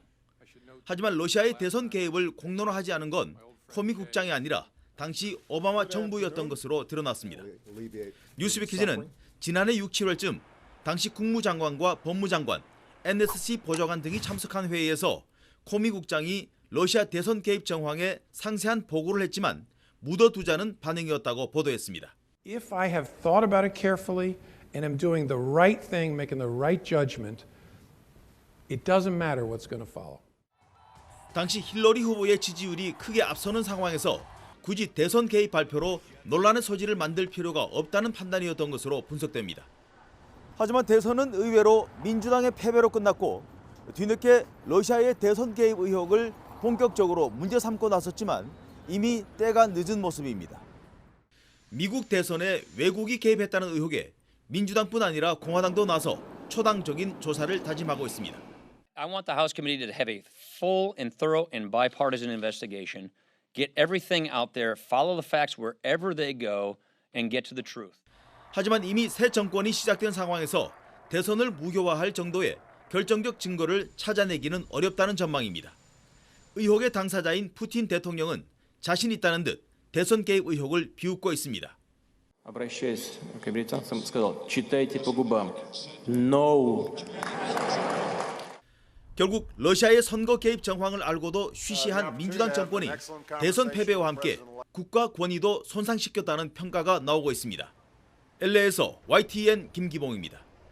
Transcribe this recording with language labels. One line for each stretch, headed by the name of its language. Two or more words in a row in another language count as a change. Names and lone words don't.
Korean: 하지만 러시아의 대선 개입을 공론화하지 않은 건 코미 국장이 아니라 당시 오바마 정부였던 것으로 드러났습니다. 뉴스위키즈는 지난해 6, 7월쯤 당시 국무장관과 법무장관, NSC 보좌관 등이 참석한 회의에서 코미 국장이 러시아 대선 개입 정황에 상세한 보고를 했지만 묻어두자는 반응이었다고 보도했습니다.
English: If I have thought about it carefully and am doing the right thing, making the right judgment, it doesn't matter what's going to follow.
Korean: 당시 힐러리 후보의 지지율이 크게 앞서는 상황에서 굳이 대선 개입 발표로 논란의 소지를 만들 필요가 없다는 판단이었던 것으로 분석됩니다. 하지만 대선은 의외로 민주당의 패배로 끝났고 뒤늦게 러시아의 대선 개입 의혹을 본격적으로 문제 삼고 나섰지만 이미 때가 늦은 모습입니다. 미국 대선에 외국이 개입했다는 의혹에 민주당뿐 아니라 공화당도 나서 초당적인 조사를 다짐하고 있습니다.
English: I want the House Committee to have a full and thorough and bipartisan investigation, get everything out there, follow the facts wherever they go, and get to the truth.
Korean: 하지만 이미 새 정권이 시작된 상황에서 대선을 무효화할 정도의 결정적 증거를 찾아내기는 어렵다는 전망입니다. 의혹의 당사자인 푸틴 대통령은 자신 있다는 듯 대선 개입 의혹을 비웃고 있습니다.
Russian: Обращаясь к британцам, сказал: "Читайте по губам". No.
Korean: 결국 러시아의 선거 개입 정황을 알고도 쉬쉬한 민주당 정권이 대선 패배와 함께 국가 권위도 손상시켰다는 평가가 나오고 있습니다. LA에서 YTN 김기봉입니다.